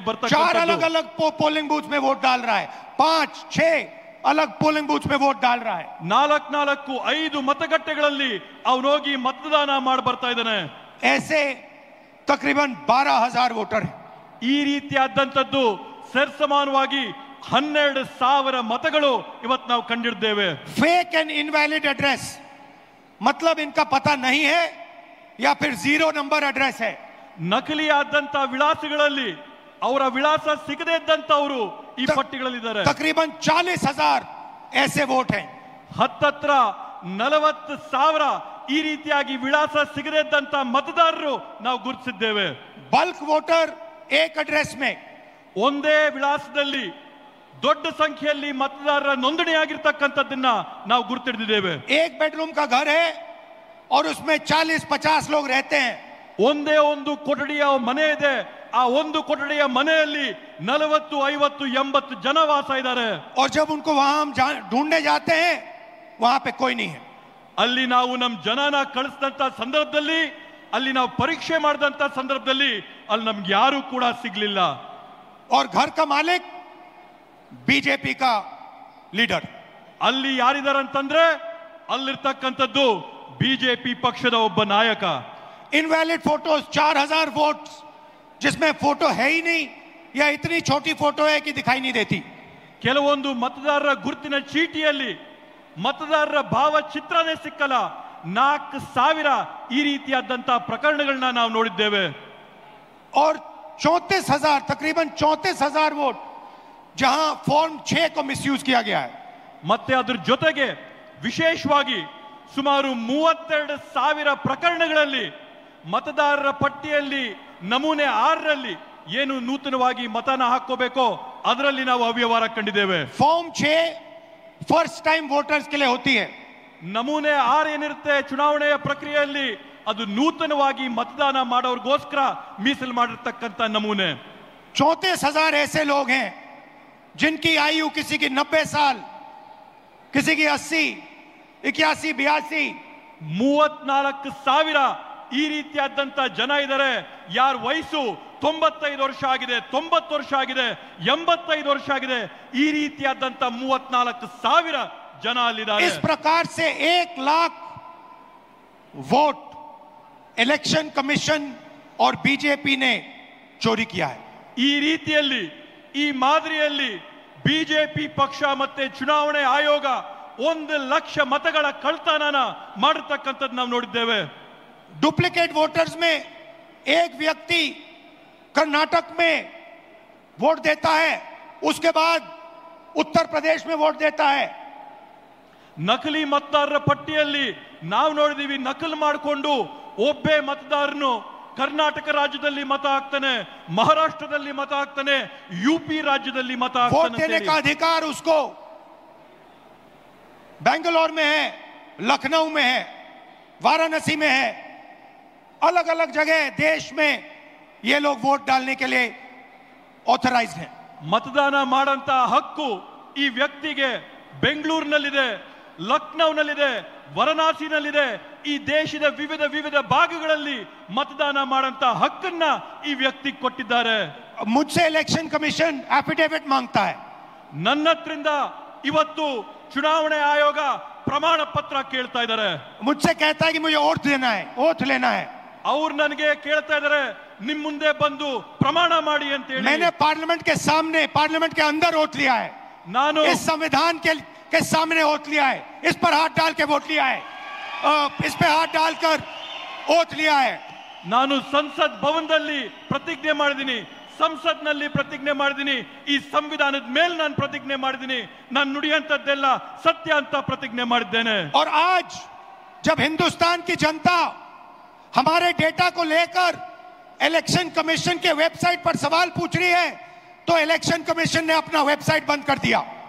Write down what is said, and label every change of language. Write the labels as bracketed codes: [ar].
[hi] चार [kn] ಬರ್ತಕ್ಕಂಥದ್ದು। [hi] अलग अलग पोलिंग बूथ में वोट डाल रहा है, 5-6 अलग पोलिंग बूथ में वोट डाल रहा है। [kn] 4-5 ಮತಗಟ್ಟೆಗಳಲ್ಲಿ ಅವನು ಹೋಗಿ ಮತದಾನ ಮಾಡಿ ಬರ್ತಾ ಇದ್ದಾನೆ। [hi] ऐसे तकरीबन 12,000 वोटर हैं। [kn] ಈ ರೀತಿಯಾದಂತದ್ದು ಸರಿಸಮಾನವಾಗಿ 12,000 ಮತಗಳು ಇವತ್ತು ನಾವು ಕಂಡಿದ್ದೇವೆ। [hi] फेक एंड इनवैलिड एड्रेस मतलब इनका पता नहीं है या फिर 0 नंबर एड्रेस है। [kn] ನಕಲಿಯಾದಂತ ವಿಳಾಸಗಳಲ್ಲಿ ಅವರ ವಿಳಾಸ ಸಿಗದೇ ಇದ್ದಂತವರು ಈ ಪಟ್ಟಿಗಳಲ್ಲಿದ್ದಾರೆ। [hi] तकरीबन 40,000 ऐसे वोट हैं। [kn] ಹತ್ತತ್ರ 40,000 ಈ ರೀತಿಯಾಗಿ ವಿಳಾಸ ಸಿಗದೇ ಇದ್ದಂತ ಮತದಾರರು ನಾವು ಗುರುತಿಸಿದ್ದೇವೆ। [hi] बल्क वोटर एक एड्रेस में, [kn] ಒಂದೇ ವಿಳಾಸದಲ್ಲಿ ದೊಡ್ಡ ಸಂಖ್ಯೆಯಲ್ಲಿ ಮತದಾರರ ನೋಂದಣಿಯಾಗಿರ್ತಕ್ಕಂಥದ್ದನ್ನ ನಾವು ಗುರುತಿಡಿದ್ದೇವೆ। [hi] एक बेडरूम का घर है और उसमें 40-50 लोग रहते हैं। [kn] ಒಂದೇ ಒಂದು ಕೊಠಡಿಯ ಮನೆ ಇದೆ, ಆ ಒಂದು ಕೊಠಡಿಯ ಮನೆಯಲ್ಲಿ 40-50-80 ಜನ ವಾಸ ಇದ್ದಾರೆ। [hi] और जब उनको वहां हम ढूंढने जाते हैं वहां पे कोई नहीं है। [kn] ಅಲ್ಲಿ ನಾವು ನಮ್ಮ ಜನನ ಕಳಿಸಿದಂತ ಸಂದರ್ಭದಲ್ಲಿ, ಅಲ್ಲಿ ನಾವು ಪರೀಕ್ಷೆ ಮಾಡಿದಂತ ಸಂದರ್ಭದಲ್ಲಿ ಅಲ್ಲಿ ನಮ್ಗೆ ಯಾರು ಕೂಡ ಸಿಗ್ಲಿಲ್ಲ. [hi] और घर का मालिक बीजेपी का लीडर. [kn] ಅಲ್ಲಿ ಯಾರಿದಾರಂತಂದ್ರೆ ಅಲ್ಲಿರ್ತಕ್ಕಂಥದ್ದು ಬಿಜೆಪಿ ಪಕ್ಷದ ಒಬ್ಬ ನಾಯಕ. [hi] इनवैलिड फोटोज 4000 वोट्स जिसमें फोटो है ही नहीं या इतनी छोटी फोटो है कि दिखाई नहीं देती. [kn] ಕೆಲವೊಂದು ಮತದಾರರ ಗುರುತಿನ ಚೀಟಿಯಲ್ಲಿ ಮತದಾರರ ಭಾವಚಿತ್ರನೇ ಸಿಕ್ಕಲ್ಲ. 4000 ಈ ರೀತಿಯಾದಂತ ಪ್ರಕರಣಗಳನ್ನ ನಾವು ನೋಡಿದ್ದೇವೆ. [hi] और 34,000 तकरीबन 34,000 वोट जहां फॉर्म 6 को मिसयूज किया गया है. [kn] ಮತ್ತೆ ಅದರ ಜೊತೆಗೆ ವಿಶೇಷವಾಗಿ ಸುಮಾರು 32,000 ಪ್ರಕರಣಗಳಲ್ಲಿ ಮತದಾರರ ಪಟ್ಟಿಯಲ್ಲಿ ನಮೂನೆ 6ರಲ್ಲಿ ಏನು ನೂತನವಾಗಿ ಮತನ ಹಾಕೋಬೇಕೋ ಅದರಲ್ಲಿ ನಾವು ಅವ್ಯವಹಾರ ಕಂಡಿದ್ದೇವೆ. [hi] फॉर्म 6 फर्स्ट टाइम वोटर्स के लिए होती है. [kn] ನಮೂನೆ 6 ಏನಿರುತ್ತೆ ಚುನಾವಣೆಯ ಪ್ರಕ್ರಿಯೆಯಲ್ಲಿ ಅದು ನೂತನವಾಗಿ ಮತದಾನ ಮಾಡೋರ್ಗೋಸ್ಕರ ಮೀಸಲು ಮಾಡಿರ್ತಕ್ಕಂಥ ನಮೂನೆ. [hi] 34,000 ऐसे लोग हैं जिनकी आयु किसी की 90 साल, किसी की 80, 81, 82. [kn] 34,000 ಈ ರೀತಿಯಾದಂತ ಜನ ಇದ್ದಾರೆ. ಯಾರ ವಯಸ್ಸು 95 ವರ್ಷ ಆಗಿದೆ, 90 ವರ್ಷ ಆಗಿದೆ, 85 ವರ್ಷ ಆಗಿದೆ. ಈ ರೀತಿಯಾದಂತ 34,000 ಜನ ಅಲ್ಲಿದ್ದಾರೆ. [hi] इस प्रकार से 1 लाख वोट इलेक्शन कमीशन और बीजेपी ने चोरी किया है. [kn] ಈ ರೀತಿಯಲ್ಲಿ ಈ ಮಾದರಿಯಲ್ಲಿ ಬಿಜೆಪಿ ಪಕ್ಷ ಮತ್ತೆ ಚುನಾವಣೆ ಆಯೋಗ 1 ಲಕ್ಷ ಮತಗಳ ಕಳ್ತನನ ಮಾಡಿರ್ತಕ್ಕಂಥದ್ದು ನಾವು ನೋಡಿದ್ದೇವೆ. [hi] डुप्लीकेट वोटर्स में एक व्यक्ति कर्नाटक में वोट देता है, उसके बाद उत्तर प्रदेश में वोट देता है. [kn] ನಕಲಿ ಮತದಾರರ ಪಟ್ಟಿಯಲ್ಲಿ ನಾವು ನೋಡಿದೀವಿ, ನಕಲು ಮಾಡಿಕೊಂಡು ಒಬ್ಬೇ ಮತದಾರನು ಕರ್ನಾಟಕ ರಾಜ್ಯದಲ್ಲಿ ಮತ ಹಾಕ್ತಾನೆ, ಮಹಾರಾಷ್ಟ್ರದಲ್ಲಿ ಮತ ಹಾಕ್ತಾನೆ, यूपी राज्यದಲ್ಲಿ ಮತ [hi] वोट देने [kn] ಹಾಕ್ತಾನೆ. [hi] का अधिकार उसको बेंगलोर में है, लखनऊ में है, वाराणसी में है, अलग अलग जगह देश में ये लोग वोट डालने के लिए ऑथराइज्ड हैं. [kn] ಮತದಾನ ಮಾಡಂತ ಹಕ್ಕು ಈ ವ್ಯಕ್ತಿಗೆ ಬೆಂಗಳೂರಿನಲ್ಲಿದೆ, ಲಕ್ನೌನಲ್ಲಿದೆ, ವಾರಣಾಸಿನಲ್ಲಿದೆ. ಈ ದೇಶದ ವಿವಿಧ ಭಾಗಗಳಲ್ಲಿ ಮತದಾನ ಮಾಡಂತ ಹಕ್ಕನ್ನ ಈ ವ್ಯಕ್ತಿ ಕೊಟ್ಟಿದ್ದಾರೆ. [hi] मुझसे इलेक्शन कमीशन एफिडेविट मांगता है. [kn] ನನ್ನ ಹತ್ರಿಂದ ಇವತ್ತು ಚುನಾವಣೆ ಆಯೋಗ ಪ್ರಮಾಣ ಪತ್ರ ಕೇಳ್ತಾ ಇದ್ದಾರೆ. [hi] मुझसे कहता है कि मुझे ओथ लेना है. [kn] ಅವ್ರು ನನಗೆ ಕೇಳ್ತಾ ಇದ್ದಾರೆ, ನಿಮ್ ಮುಂದೆ ಬಂದು ಪ್ರಮಾಣ ಮಾಡಿ ಅಂತ ಹೇಳಿ. [hi] मैंने पार्लियामेंट के सामने, पार्लियामेंट के अंदर ओथ लिया है. [kn] ನಾನು [hi] इस संविधान के सामने ओथ लिया है. इस पर हाथ डाल के वोट लिया है. इस पे हाथ डालकर ओथ लिया है. [kn] ನಾನು ಸಂಸತ್ ಭವನದಲ್ಲಿ ಪ್ರತಿಜ್ಞೆ ಮಾಡಿದ್ದೀನಿ, ಸಂಸತ್ನಲ್ಲಿ ಪ್ರತಿಜ್ಞೆ ಮಾಡಿದ್ದೀನಿ, ಈ ಸಂವಿಧಾನದ ಮೇಲೆ ನಾನು ಪ್ರತಿಜ್ಞೆ ಮಾಡಿದ್ದೀನಿ, ನಾನು ನುಡಿಯಂತದ್ದೆಲ್ಲ ಸತ್ಯ ಅಂತ ಪ್ರತಿಜ್ಞೆ ಮಾಡಿದ್ದೇನೆ. [hi] और आज जब हिंदुस्तान की जनता हमारे डेटा को लेकर इलेक्शन कमीशन के वेबसाइट पर सवाल पूछ रही है, तो इलेक्शन कमीशन ने अपना वेबसाइट बंद कर दिया.